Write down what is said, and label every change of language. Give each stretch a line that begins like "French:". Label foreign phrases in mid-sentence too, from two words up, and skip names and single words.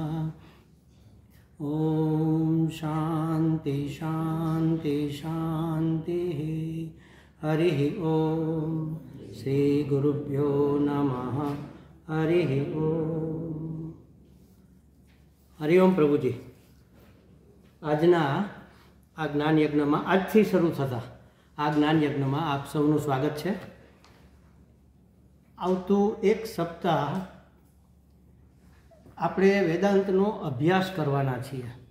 Sanskrit: ॐ शान्ति शान्ति शान्तिः। हरिः ॐ श्रीगुरुभ्यो नमः। हरिः ॐ। हरिओम प्रभुजी।
Gujarati: આજના આ જ્ઞાન યજ્ઞમાં આજથી શરૂ થતા આ જ્ઞાન યજ્ઞમાં આપ સૌનું સ્વાગત છે। આવતું એક સપ્તાહ આપણે વેદાંતનો અભ્યાસ કરવાના છીએ।